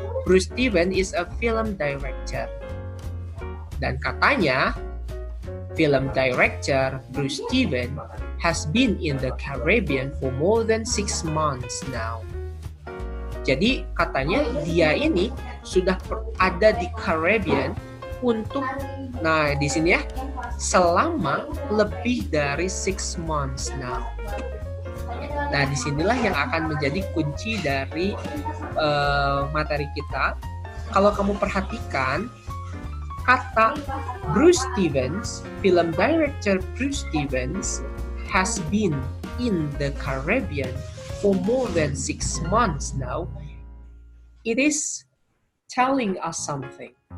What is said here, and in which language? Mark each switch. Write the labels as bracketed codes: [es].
[en] Bruce Stevens is a film director. [id] Dan katanya, [en] film director Bruce Stevens has been in the Caribbean for more than 6 months now. [id] Jadi katanya dia ini sudah ada di Caribbean untuk, nah di sini ya, selama lebih dari [en] 6 months now. [id] Nah disinilah yang akan menjadi kunci dari materi kita. Kalau kamu perhatikan, kata [en] Bruce Stevens, film director Bruce Stevens has been in the Caribbean for more than 6 months now. It is telling us something.